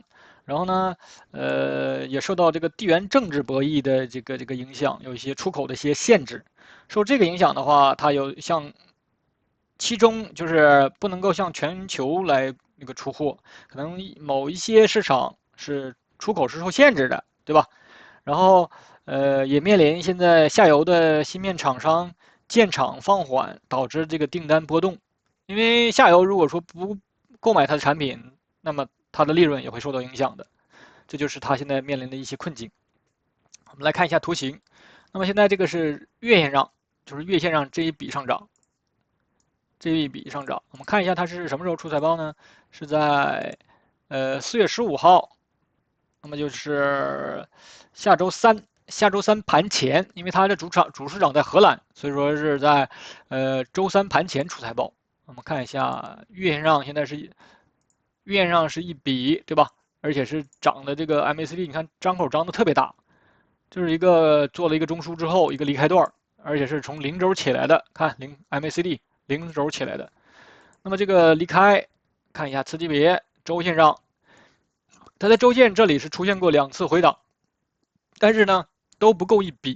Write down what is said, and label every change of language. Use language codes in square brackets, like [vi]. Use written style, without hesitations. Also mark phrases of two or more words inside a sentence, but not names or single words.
[zh] 然後呢，也受到這個地緣政治博弈的這個影響，有一些出口的一些限制。受這個影響的話，它有像其中就是不能夠向全球來那個出貨，可能某一些市場是出口是受限制的，對吧？然後也面臨現在下游的芯片廠商建廠放緩，導致這個訂單波動。因為下游如果說不購買它的產品，那麼它的利潤也會受到影響的，這就是它現在面臨的一些困境。我們來看一下圖形。那麼現在這個是月線上，就是月線上這一筆上漲，這一筆上漲。我們看一下它是什麼時候出財報呢？是在4月15號，那麼就是下周三盤前，因為它的主市場在荷蘭，所以說是在周三盤前出財報。我們看一下月線上現在是。月線上是一筆，對吧？而且是漲的這個 MACD， 你看張口張的特別大，就是做了一個中樞之後一個離開段，而且是從零軸起來的，看MACD 零軸起來的。那麼這個離開，看一下次級別周線上，它在周線這裡是出現過2次回檔，但是呢都不夠一筆。